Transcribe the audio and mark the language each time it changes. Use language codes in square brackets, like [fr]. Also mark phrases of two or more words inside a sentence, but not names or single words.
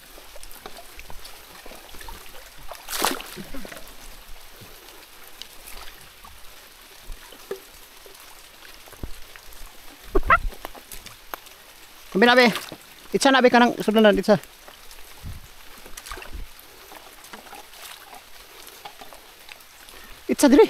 [ceb] Kambi na be. Itsa na be kanang sudanan itsa. Itsa diri.